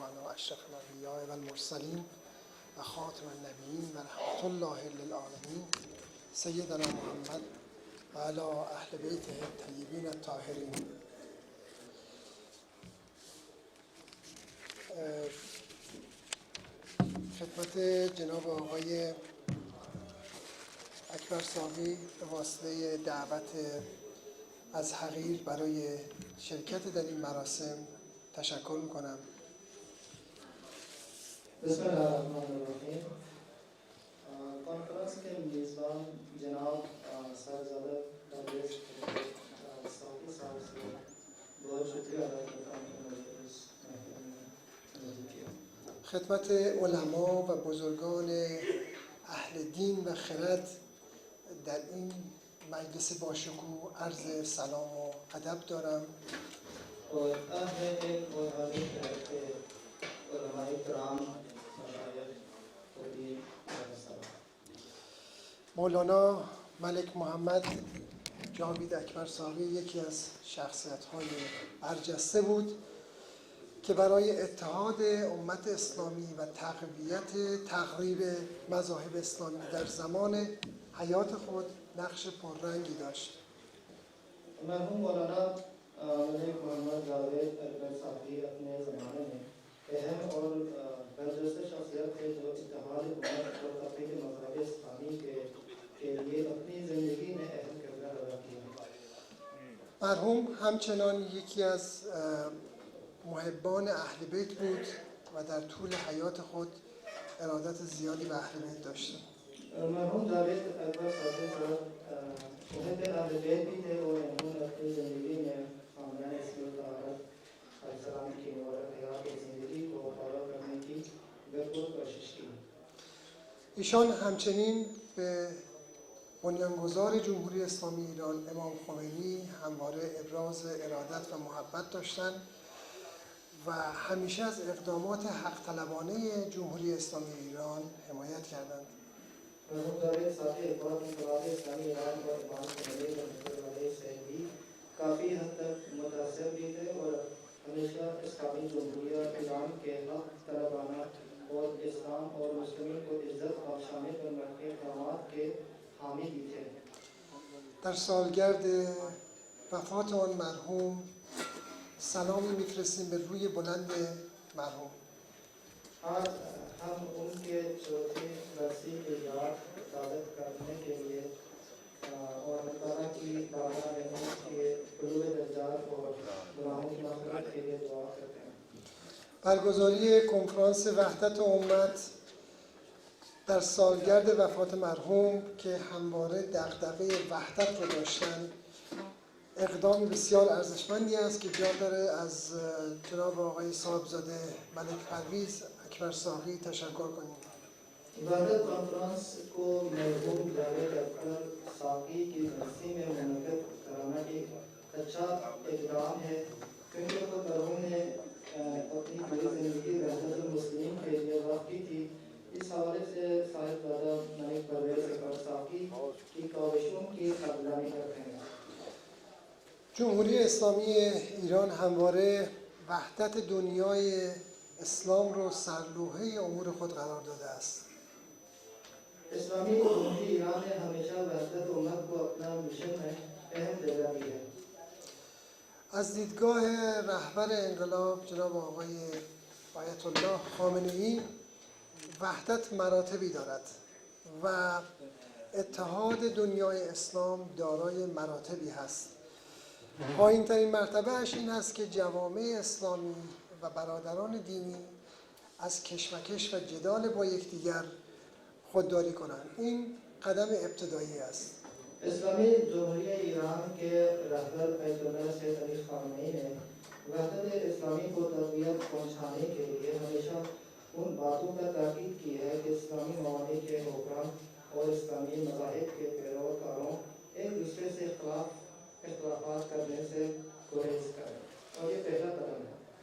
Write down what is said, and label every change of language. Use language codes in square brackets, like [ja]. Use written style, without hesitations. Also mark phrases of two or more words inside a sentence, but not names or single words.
[ar] على أشرف الأنبياء والمرسلين وخاتم النبيين ورحمة الله للعالمين سيدنا محمد وعلى أهل بيته الطيبين الطاهرين. [fa] خدمت جناب آقای اکبر ساقی به واسطه دعوت از حقیر برای شرکت در این مراسم تشکر میکنم. [ar] بسم الله الرحمن الرحیم. [ur] کانفرنس کے میزبان جناب صاحبزادہ پرویز ساقی صاحب سے بہت شکریہ ادا کرتا ہوں کہ مجھے اس محفل میں موجود کیا. [fa] خدمت علما و بزرگان اهل دین و خرد در این مجلس باشکوه عرض سلام و ادب دارم. [ur] اور اهل علم و اهل خرد کے علماء کرام مشایخ خودی سلام. [fa] مولانا ملک محمد جاوید اکبر ساقی یکی از شخصیت‌های برجسته بود که برای اتحاد امت اسلامی و تقویت تقریب مذاهب اسلامی در زمان حیات خود نقش پررنگی داشت. [ur] مرحوم مولانا ملک محمد جاوید اکبر ساقی اپنے زمانے میں اہم اور برجسته شخصیت تھے جو اتحاد امت اور تقریب مذاہب اسلامی کے لیے اپنی زندگی میں اہم کردار ادا کیا. [fa] مرحوم همچنان یکی از محبان اهل بیت بود و در طول حیات خود ارادت زیادی به اهل بیت داشت. [ur] مرحوم جاوید اکبر ساقی صاحب محب اهل بیت بھی تھے اور انہوں نے اپنی زندگی میں خاندان اسمی و طہارت [ar] علیہ السلام [ur] کی مبارک حیات اور زندگی کو فالو کرنے کی بھرپور کوشش کی. [fa] ایشان همچنین به بنیانگذار جمهوری اسلامی ایران امام خمینی همواره ابراز ارادت و محبت داشتند و همیشه از اقدامات حق طلبانه جمهوری اسلامی ایران حمایت کردند. [ur] مرحوم جاوید ساقی اقبال انقلاب اسلامی ایران اور امام خمینی [ar] رحمۃ اللہ علیہ [ur] سے بھی کافی حد تک متاثر بھی تھے اور ہمیشہ اسلامی جمہوریہ ایران کے حق طلبانہ اور اسلام اور مسلمین کو عزت بخشانے پر مبنی اقدامات کے حامی بھی تھے. [fa] در سالگرد وفات آن مرحوم سلامی میفرستیم به روی بلند مرحوم. [ur] آج ہم ان کے چوتھی برسی کی یاد تازہ کرنے کے لیے اور اللہ تعالیٰ کی بارگاہ میں ان کے علو درجات اور گناہوں کی مغفرت کے لیے دعا کرتے ہیں. [fa] برگزاری کنفرانس وحدت امت در سالگرد وفات مرحوم که همواره دغدغه وحدت رو داشتن اقدام بسیار ارزشمندی است که جا داره از جناب آقای صاحبزاده ملک پرویز اکبر ساقی تشکر کنیم. [ur] وحدت کانفرنس کو مرحوم جاوید اکبر ساقی کی برسی میں منعقد کرانا ایک اچھا اقدام ہے کیونکہ خود مرحوم نے اپنی پوری زندگی وحدت المسلمین کے لیے وقف کی تھی. اس حوالے سے صاحبزادہ ملک پرویز اکبر ساقی کی کاوشوں کی قدردانی کرتے ہیں. [fa] جمهوری اسلامی ایران همواره وحدت دنیای اسلام رو سرلوحه امور خود قرار داده است. [ur] اسلامی جمهوری ایران نے ہمیشہ وحدت امت کو اپنا مشن میں اہم جگہ دی ہے. [fa] از دیدگاه رهبر انقلاب جناب آقای آیت الله خامنه ای وحدت مراتبی دارد و اتحاد دنیای اسلام دارای مراتبی هست. پایین ترین مرتبه اش این است که جوامع اسلامی و برادران دینی از کشمکش و جدال با یکدیگر خودداری کنند. این قدم ابتدایی است. [ur] اسلامی جمهوری ایران کے رہبر آیت اللہ سید علی خامنہئی نے وحدت اسلامی کو تقویت پہنچانے کے لیے ہمیشہ ان باتوں پر تاکید کی ہے کہ اسلامی ممالک کے حکام اور اسلامی مذاہب کے پیروکاروں ایک دوسرے سے اختلافات کرنے سے گریز کریں اور یہ پہلا قدم ہے.